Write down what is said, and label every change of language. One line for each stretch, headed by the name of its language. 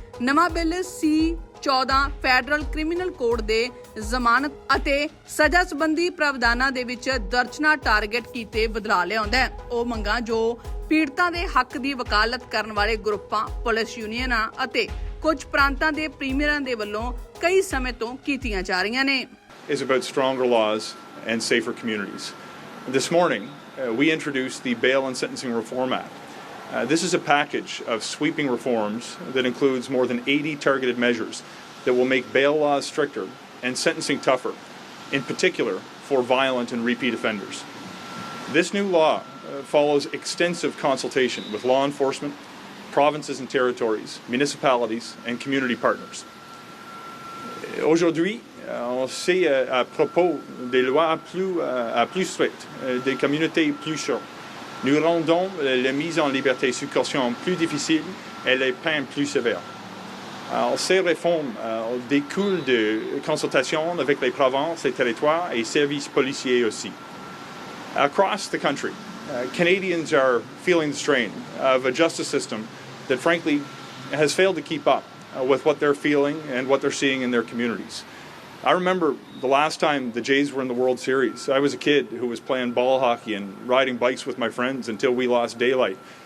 Punjabi: ਨਵਾਂ bill C14 federal criminal code ਦੇ ਜ਼ਮਾਨਤ ਅਤੇ ਸਜ਼ਾ ਸੰਬੰਧੀ ਪ੍ਰਾਵਧਾਨਾਂ ਦੇ ਵਿੱਚ ਦਰਜਨਾ ਟਾਰਗੇਟ ਕੀਤੇ ਬਦਲਾਅ ਲਿਆਉਂਦਾ ਹੈ। ਉਹ ਮੰਗਾਂ ਜੋ ਪੀੜਤਾਂ ਦੇ ਹੱਕ ਦੀ ਵਕਾਲਤ ਕਰਨ ਵਾਲੇ ਗਰੁੱਪਾਂ, ਪੁਲਿਸ ਯੂਨੀਅਨਾਂ ਅਤੇ ਕੁਝ ਪ੍ਰਾਂਤਾਂ ਦੇ ਪ੍ਰੀਮੀਅਰਾਂ ਦੇ ਵੱਲੋਂ ਕਈ ਸਮੇਂ ਤੋਂ ਕੀਤੀਆਂ ਜਾ ਰਹੀਆਂ ਨੇ।
English: Is about stronger laws and safer communities. This morning, we introduced the Bail and Sentencing Reform Act. This is a package of sweeping reforms that includes more than 80 targeted measures that will make bail laws stricter and sentencing tougher, in particular for violent and repeat offenders. This new law follows extensive consultation with law enforcement, provinces and territories, municipalities and community partners.
French: Aujourd'hui, on sait à propos des lois plus strictes, des communautés plus chaudes. Nous rendons la mise en liberté sous caution plus difficile et les peines plus sévères. Ces réformes découlent de consultations avec les provinces, les territoires et services policiers aussi.
English: Across the country, Canadians are feeling the strain of a justice system that frankly has failed to keep up with what they're feeling and what they're seeing in their communities. I remember the last time the Jays were in the World Series. I was a kid who was playing ball hockey and riding bikes with my friends until we lost daylight.